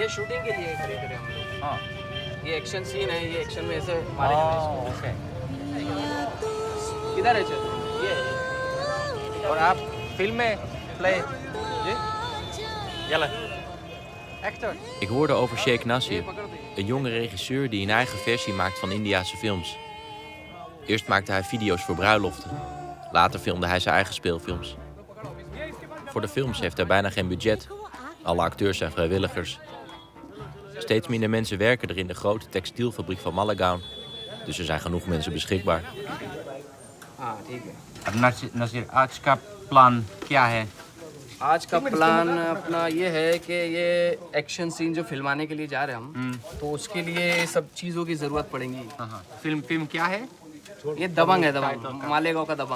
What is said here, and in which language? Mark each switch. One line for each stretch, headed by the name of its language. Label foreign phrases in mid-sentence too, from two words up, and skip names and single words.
Hindi: ये शूटिंग के लिए खरीद रहे हैं हम लोग। हाँ। ये
English: action scene
Hindi: है, ये एक्शन में ऐसे मारे जाते हैं इसको। किधर है चल? ये और आप फिल्म में प्ले जी? Jelle. Actor.
Dutch: Ik hoorde over Sheikh Nasir, een jonge regisseur die een eigen versie maakt van Indiase films. Eerst maakte hij video's voor bruiloften. Later filmde hij zijn eigen speelfilms. Voor de films heeft hij bijna geen budget. Alle acteurs zijn vrijwilligers. Steeds minder mensen werken er in de grote textielfabriek van Malegaon. Dus er zijn genoeg mensen beschikbaar.
Hindi: हाँ ठीक है। अब नसीर आज का प्लान क्या है? आज का प्लान अपना ये है कि ये
English: action scene
Hindi: जो फिल्माने के लिए जा रहे हैं हम, तो उसके लिए सब चीज़ों की ज़रूरत पड़ेगी। फिल्म क्या है? ये दबंग है, दबंग, मालेगांव का दबंग।